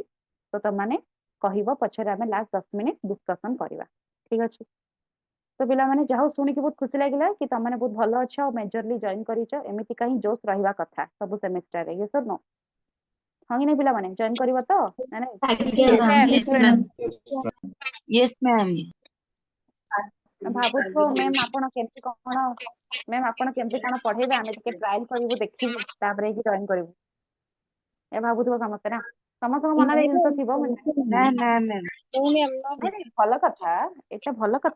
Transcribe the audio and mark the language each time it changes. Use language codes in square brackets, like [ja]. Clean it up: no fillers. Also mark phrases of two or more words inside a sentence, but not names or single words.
[or] ତ ତମମାନେ କହିବ, ପଛରେ ଆମେ [en] last 10 minute [or] ଡିସ୍କସନ କରିବା, ଠିକ ଅଛି? ତ ପିଲାମାନେ ଯାହା ହଉ ଶୁଣିକି ବହୁତ ଖୁସି ଲାଗିଲା କି ତମମାନେ ବହୁତ ଭଲ ଅଛ, ଆଉ ମେଜରଲି ଜଏନ୍ କରିଛ। ଏମିତିକା ହିଁ ଜୋସ୍ ରହିବା କଥା ସବୁ ସେମିଷ୍ଟାରରେ, ଇଏ ସର୍ नो? ହଁ କି ନାଇଁ ପିଲାମାନେ, ଜଏନ୍ କରିବ ତ ନା ନାଇଁ? ଆଜ୍ଞା [en] Yes, ମ୍ୟାମ୍। yes, ma'am. Yes, ma'am. [or] ଭାବୁଥିବ ମ୍ୟାମ୍ ଆପଣ କେମିତି କଣ, ମ୍ୟାମ୍ ଆପଣ କେମିତି କଣ ପଢେଇବେ, ଆମେ ଟିକେ ଟ୍ରାଏଲ କରିବୁ, ଦେଖିବୁ, ତାପରେ ହେଇକି ଜଏନ୍ କରିବୁ। ଏ ଭାବୁଥିବ ସମସ୍ତେ ନା? ସମସ୍ତଙ୍କ ମନରେ ଏଇ ଜିନିଷ ଥିବ, ମୁଁ ଜାଣିଛି। [en] Ma'am. [or] ନାଇଁ ନାଇଁ, ଭଲ କଥା, ଏଇଟା ଭଲ କଥା।